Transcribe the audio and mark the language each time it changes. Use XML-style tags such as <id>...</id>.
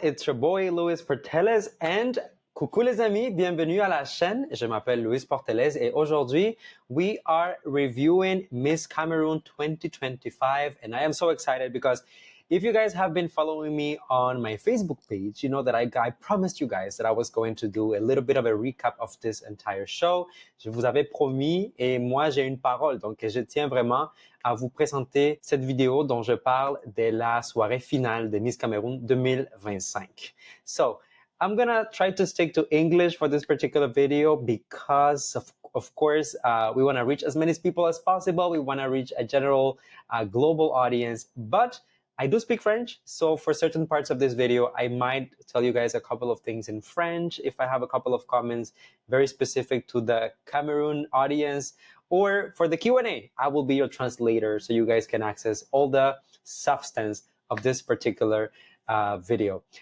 <en>It's your boy</en> <fr>Louis Portelles and coucou les amis, bienvenue à la chaîne. Je m'appelle Louis Portelles et aujourd'hui</fr> <en>we are reviewing Miss Cameroon 2025 and I am so excited because if you guys have been following me on my Facebook page, you know that I promised you guys that I was going to do a little bit of a recap of this entire show.</en> <fr>Je vous avais promis et moi j'ai une parole, donc je tiens vraiment à vous présenter cette vidéo dont je parle de la soirée finale de Miss Cameroon 2025.</fr> <en>So, I'm gonna try to stick to English for this particular video because of course, we want to reach as many people as possible. We want to reach a general global audience, but I do speak French, so for certain parts of this video, I might tell you guys a couple of things in French if I have a couple of comments very specific to the Cameroon audience, or for the Q&A, I will be your translator so you guys can access all the substance of this particular video.</en>